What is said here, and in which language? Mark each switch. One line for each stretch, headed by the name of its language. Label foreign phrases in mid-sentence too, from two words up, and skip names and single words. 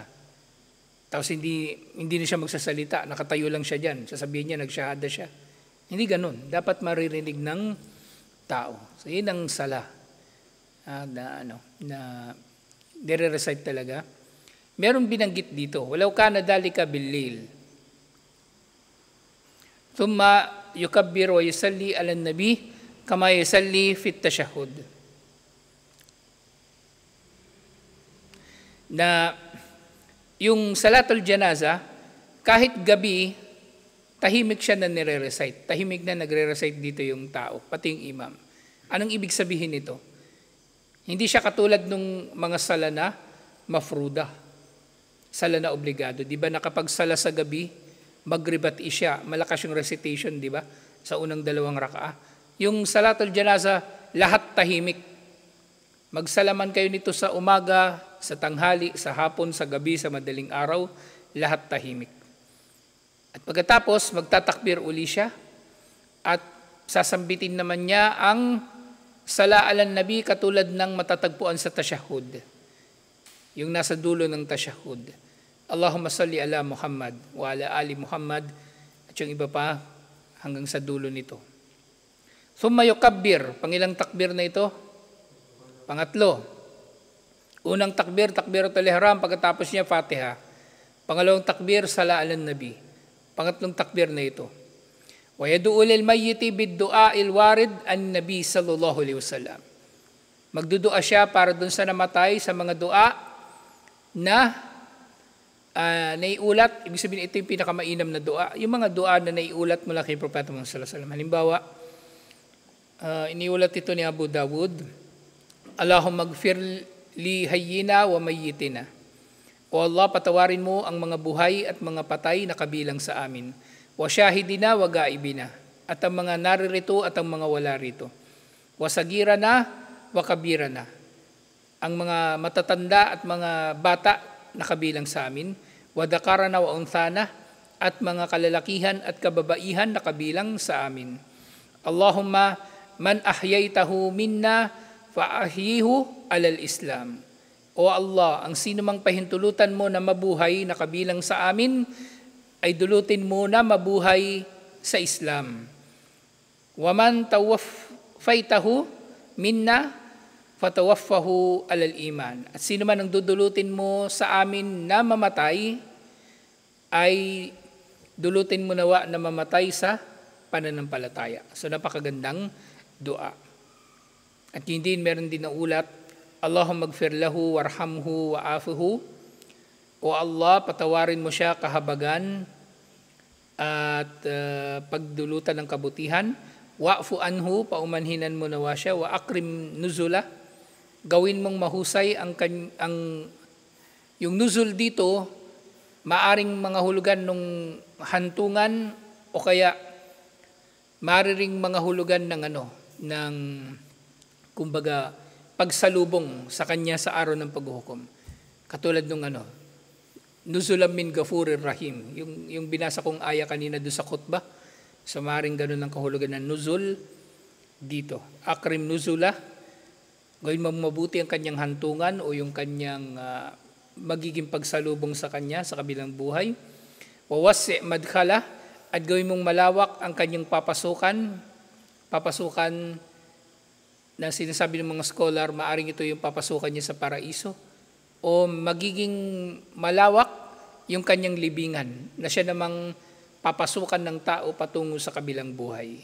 Filipino: Tapos hindi na siya magsasalita, nakatayo lang siya dyan. Sasabihin niya, nagsyahada siya. Hindi ganun. Dapat maririnig ng tao. So, yun ang sala. Na dire-recite talaga. Merong binanggit dito,
Arabic: ولو كان ذلك بالليل. ثم يكبر ويصلي على النبي كما يصلي في التشهد.
Filipino: Na yung
Arabic: صلاة الجنازة,
Filipino: kahit gabi, tahimik siya na nire-recite. Tahimik na nagre-recite dito yung tao, pati yung imam. Anong ibig sabihin nito? Hindi siya katulad ng mga sala na mafruda. Sala na obligado. Di ba nakapagsala sa gabi, maghrib at isya, malakas yung recitation, di ba? Sa unang dalawang rakaah. Yung
Arabic: صلاة الجنازة,
Filipino: lahat tahimik. Magsalaman kayo nito sa umaga, sa tanghali, sa hapon, sa gabi, sa madaling araw, lahat tahimik. At pagkatapos, magtatakbir uli siya at sasambitin naman niya ang
Arabic: صلاة على النبي
Filipino: katulad ng matatagpuan sa tashahhud. Yung nasa dulo ng tashahhud.
Arabic: اللهم صل على محمد وعلى آل محمد
Filipino: at yung iba pa hanggang sa dulo nito.
Arabic: ثم يكبر,
Filipino: pangilang takbir na ito? Pangatlo, unang takbir,
Arabic: تكبيرة الإحرام,
Filipino: pagkatapos niya Fatiha. Pangalawang takbir,
Arabic: صلاة على النبي.
Filipino: Pangatlong takbir na ito.
Arabic: ويدعو للميت بالدعاء الوارد عن النبي صلى الله عليه وسلم.
Filipino: Magdudua siya para dun sa namatay sa mga dua na naiulat. Ibig sabihin, ito yung pinakamainam na dua. Yung mga dua na naiulat mula kay Propeta Muhammad
Arabic: صلى الله عليه وسلم.
Filipino: Halimbawa, iniulat ito ni Abu Dawud,
Arabic: اللهم اغفر لحينا وميتنا.
Filipino: O Allah, patawarin mo ang mga buhay at mga patay na kabilang sa amin.
Arabic: وشاهدنا وغائبنا.
Filipino: At ang mga naririto at ang mga wala rito.
Arabic: وصغيرنا وكبيرنا.
Filipino: Ang mga matatanda at mga bata na kabilang sa amin.
Arabic: وذكرنا وأنثانا.
Filipino: At mga kalalakihan at kababaihan na kabilang sa amin.
Arabic: اللهم من أحييته منا فأحيه على الإسلام.
Filipino: O Allah, ang sino mang pahintulutan mo na mabuhay na kabilang sa amin, ay dulutin mo na mabuhay sa Islam.
Arabic: ومن توفيته منا فتوفه على الإيمان.
Filipino: At sino man ang dudulutin mo sa amin na mamatay, ay dulutin mo nawa na mamatay sa pananampalataya. So napakagandang dua. At hindi meron din na ulat,
Arabic: اللهم اغفر له وارحمه وعافه.
Filipino: O Allah, patawarin mo siya kahabagan at pagdulutan ng kabutihan.
Arabic: واعف عنه,
Filipino: paumanhinan mo nawa siya.
Arabic: وأكرم نزله,
Filipino: gawin mong mahusay yung nuzul dito, maaring mga hulugan ng hantungan o kaya maaaring mga hulugan ng kumbaga pagsalubong sa kanya sa araw ng paghuhukom. Katulad nung
Arabic: نزلا من غفور رحيم.
Filipino: Yung binasa kong aya kanina doon sa khutbah. So maaaring ganun ang kahulugan ng nuzul dito.
Arabic: أكرم نزله,
Filipino: gawin mo mabuti ang kanyang hantungan o yung kanyang magiging pagsalubong sa kanya sa kabilang buhay.
Arabic: ووسع مدخله,
Filipino: at gawin mong malawak ang kanyang papasukan na sinasabi ng mga scholar, maaring ito yung papasukan niya sa paraiso, o magiging malawak yung kanyang libingan, na siya namang papasukan ng tao patungo sa kabilang buhay.